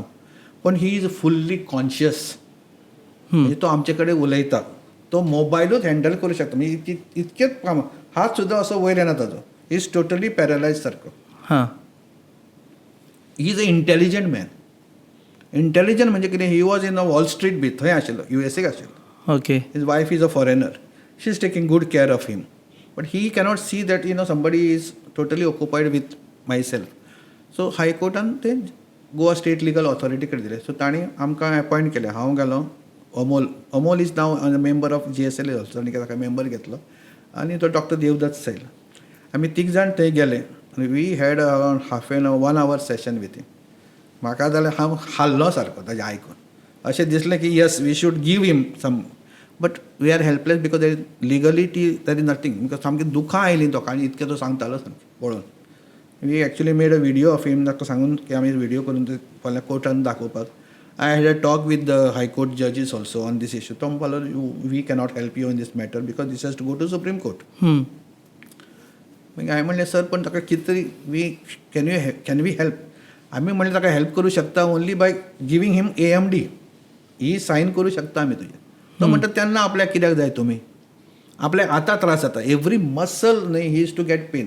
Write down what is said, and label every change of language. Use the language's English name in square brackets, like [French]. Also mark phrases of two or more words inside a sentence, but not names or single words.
[Konkani] पण [English] he is fully conscious. [Konkani] म्हणजे तो आमचे कडेन उलयता तो मोबायलूच हँडल करूं शकता. म्हणजे इतकेच काम हात सुद्दां असो वयर येना ताजो. [English] he is totally paralyse [Konkani] सारको. [English] He is a intelligent man. [Konkani] इंटेलिजंट म्हणजे कितें [English] he was in a Wall Street [Konkani] बी थंय आशिल्लो USA आशिल्लो. [English] Okay. His wife is a foreigner. She is taking good care of him. But he cannot see that somebody is totally occupied with myself. [Konkani] So High Courtan ते Goa State Legal Authority कडे दिले. So ताणी आमकां अपॉइंट केलें. हांव गेलो अमोल [English] is now a member of [Konkani] GSL ऑल्सो आनी ताका मेंबर घेतलो आनी तो डॉक्टर देवदत्त सैल आमी 3 जाण थंय गेले आनी [English] we had around half an 1 hour session with him. [Konkani] म्हाका जाल्यार हांव हाल्लो सारको ताजें आयकून अशें दिसलें की [English] yes we should give him some but we are helpless because there is legality there is nothing. [Konkani] बिकॉज सामकी दुखां आयलीं तो आनी इतकें तो सांगतालो सामकें पळोवन. [English] we actually made a video of him [Konkani] ताका सांगून की आमी व्हिडियो करून ते फाल्यां कोर्टान दाखोवपाक. [English] I had a talk with the High Court judges also on this issue. [Konkani] तो म्हणपालो [English] We cannot help you in this matter because this has to go to Supreme Court. [Konkani] मागीर हांवें म्हणलें सर पण ताका कितें तरी [English] we can we help. [Konkani] आमी म्हणलें ताका हेल्प करूं शकता [English] only by giving him [Konkani] AMD. ही सायन करूं शकता आमी तुजें. तो म्हणटा तेन्ना आपल्याक कित्याक जाय तुमी आपल्याक आतां त्रास जाता [English] every muscle [Konkani] न्हय [English] he is to get pain.